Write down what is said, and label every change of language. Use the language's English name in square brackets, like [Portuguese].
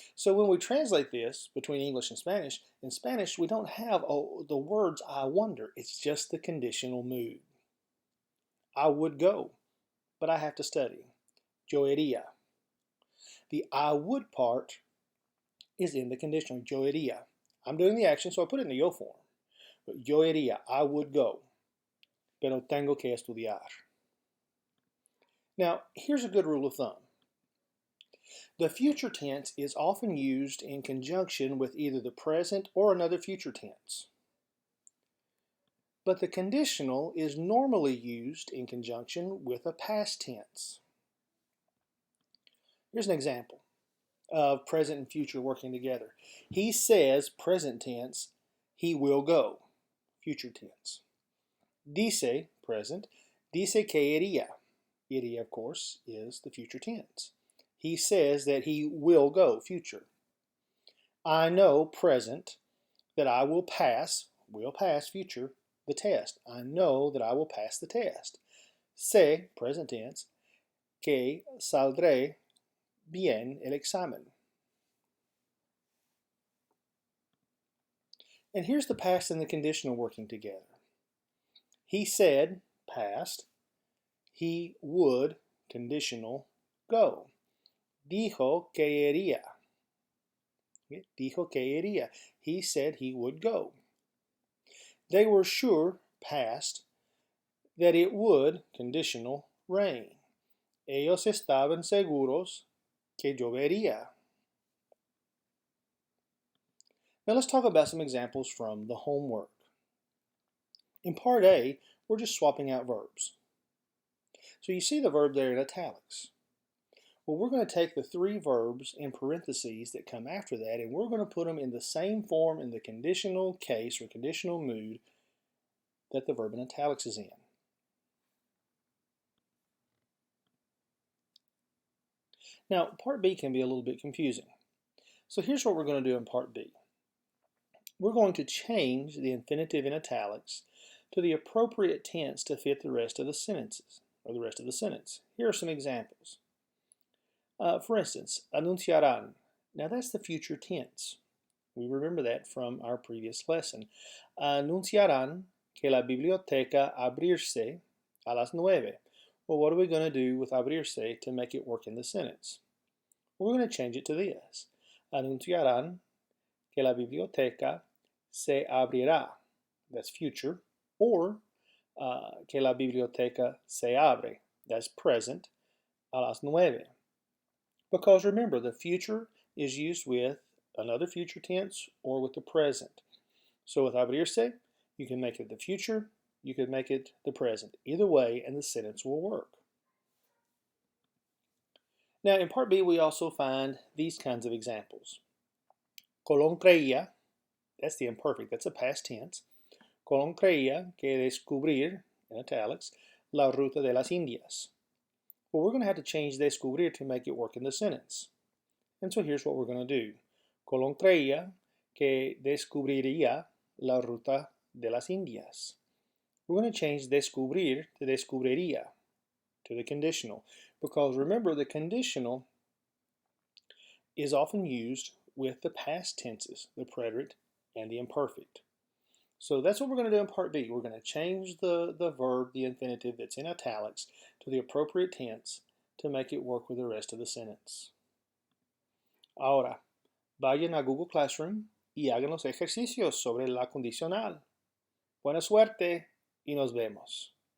[English] So when we translate this between English and Spanish, in Spanish we don't have the words I wonder. It's just the conditional mood. I would go, but I have to study. [Spanish] Yo iría. [English] The I would part is in the conditional. [Spanish] Yo iría. [English] I'm doing the action, so I put it in the yo form. But [Spanish] yo iría, [English] I would go, [Spanish] pero tengo que estudiar. [English] Now, here's a good rule of thumb. The future tense is often used in conjunction with either the present or another future tense. But the conditional is normally used in conjunction with a past tense. Here's an example of present and future working together. He says, present tense, he will go, future tense. [Spanish] Dice, [English] present, [Spanish] dice que iría. [English] Iría, of course, is the future tense. He says that he will go, future. I know, present, that I will pass, future, the test. I know that I will pass the test. [Spanish] Sé, [English] present tense, [Spanish] que saldré bien el examen. [English] And here's the past and the conditional working together. He said, past, he would, conditional, go. [Spanish] Dijo que iría. Dijo que iría. [English] He said he would go. They were sure, past, that it would, conditional, rain. [Spanish] Ellos estaban seguros que llovería. [English] Now let's talk about some examples from the homework. In part A, we're just swapping out verbs. So you see the verb there in italics. Well, we're going to take the three verbs in parentheses that come after that, and we're going to put them in the same form in the conditional case or conditional mood that the verb in italics is in. Now, part B can be a little bit confusing. So here's what we're going to do in part B. We're going to change the infinitive in italics to the appropriate tense to fit the rest of the sentences, or the rest of the sentence. Here are some examples. For instance, anunciarán. Now that's the future tense. We remember that from our previous lesson. [Spanish] Anunciarán que la biblioteca abrirse a las 9. [English] Well, what are we going to do with abrirse to make it work in the sentence? We're going to change it to this. [Spanish] Anunciarán que la biblioteca se abrirá. [English] That's future. [Spanish] Or que la biblioteca se abre. [English] That's present. [Spanish] A las 9. [English] Because remember, the future is used with another future tense or with the present. So with abrirse, you can make it the future, you can make it the present. Either way, and the sentence will work. Now, in part B, we also find these kinds of examples. [Spanish] Colón creía, [English] that's the imperfect, that's a past tense. [Spanish] Colón creía que descubrir, in italics, la ruta de las Indias. [English] Well, we're going to have to change descubrir to make it work in the sentence. And so here's what we're going to do. [Spanish] Colón creía que descubriría la ruta de las Indias. [English] We're going to change descubrir to descubriría, to the conditional. Because remember, the conditional is often used with the past tenses, the preterite and the imperfect. So that's what we're going to do in part B. We're going to change the verb, the infinitive that's in italics, to the appropriate tense to make it work with the rest of the sentence. [Spanish] Ahora, vayan a Google Classroom y hagan los ejercicios sobre la condicional. Buena suerte y nos vemos.